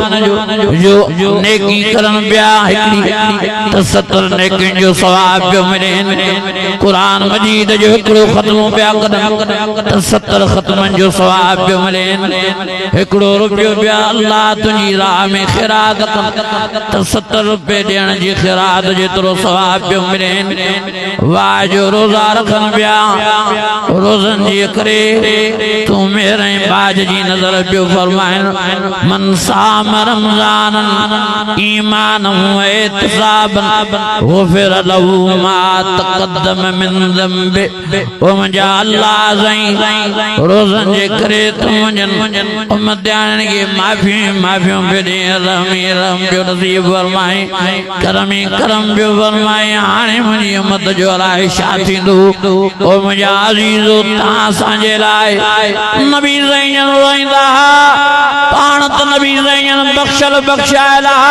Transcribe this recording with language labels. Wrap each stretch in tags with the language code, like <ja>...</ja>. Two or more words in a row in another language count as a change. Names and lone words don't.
<sd>जो नेकी करण पिया हिकिड़ी त 70 नेकियुनि जो सवाब पियो मिले क़ुरान मजीद जो हिकिड़ो ख़त्मो पिया कनि त 70 ख़त्मनि जो सवाब पियो मिले हिकिड़ो रुपयो पिया अल्लाह तुंहिंजी राह में ख़िरात कनि त 70 रुपए ॾियण जी ख़िरात जेतिरो सवाब पियो मिले वाह जो रोज़ा रखनि पिया रोज़नि जे करे तूं मेर ऐं बाज जी नज़र पियो फरमाइनि</sd> <ar>من صام رمضان إيمانا واحتسابا غفر له ما تقدم من ذنبه</ar> <sd>ओ मुंहिंजा अल्लाह साईं रोज़नि जे करे तूं मुंहिंजनि उम्मतियाणनि खे माफ़ियूं पियो ॾे रहमी रहम पियो नसीब फरमाए करम पियो फरमाए हाणे मुंहिंजी उम्मत जो अलाए छा थींदो ओ मुंहिंजा अज़ीज़ो तव्हां असांजे लाइ नबी साईं रोईंदा पाण त नबी साईं बख़्शल बख़्शायल</sd>